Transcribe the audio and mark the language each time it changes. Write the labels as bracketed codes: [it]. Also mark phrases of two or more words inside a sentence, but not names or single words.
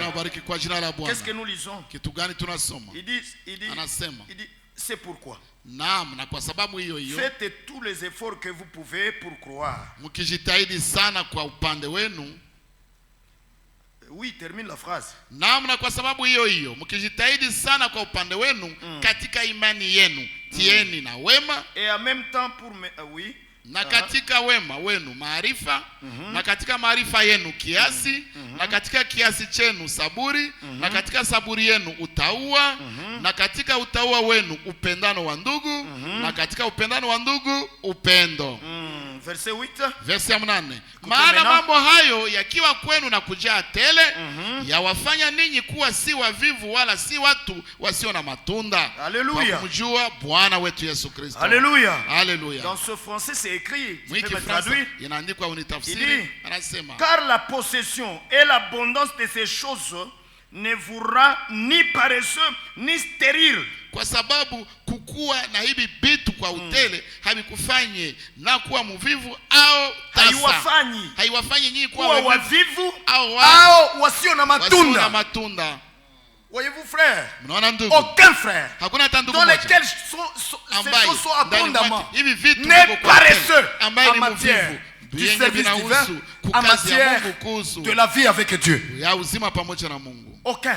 [fr] Qu'est-ce que nous lisons? Il dit, c'est pourquoi. Faites tous les efforts que vous pouvez pour croire. Oui, termine la phrase. [sw] Namna kwa sababu hiyo mkijitahidi sana kwa upande wenu katika imani yenu tieni na wema, [fr] et en même temps pour oui, [sw] na katika wema wenu maarifa, na katika maarifa yenu kiasi, na katika kiasi chenu saburi, na katika saburi yenu utauwa, na katika utauwa wenu upendano wa ndugu, na katika upendano wa ndugu upendo. [fr] Verset 8. Verset 8. [sw] Maana mambo hayo yakiwa kwenu na kujaa tele, yawafanya ninyi kuwa si wavivu wala si watu wasio na matunda. Alléluia. Kwa kumjua Bwana wetu Yesu Kristo. Alléluia. Alléluia. [fr] Dans ce français c'est écrit, tu peux me traduire? [sw] Inaandikwa unitafsiri. Anasema, [fr] car la possession et l'abondance de ces choses ne vous rend ni paresseux ni stérile. [sw] Kwa sababu kukua na hivi vitu kwa utele havikufanye na kuwa mvivu au tasa. Haiwafanyi nyinyi kuwa wavivu au wasio na matunda. [fr] Voyez-vous, frère, aucun frère dans lesquels ces choses sont abondamment n'est paresseux en matière du service divin, en matière de la vie avec Dieu. Aucun.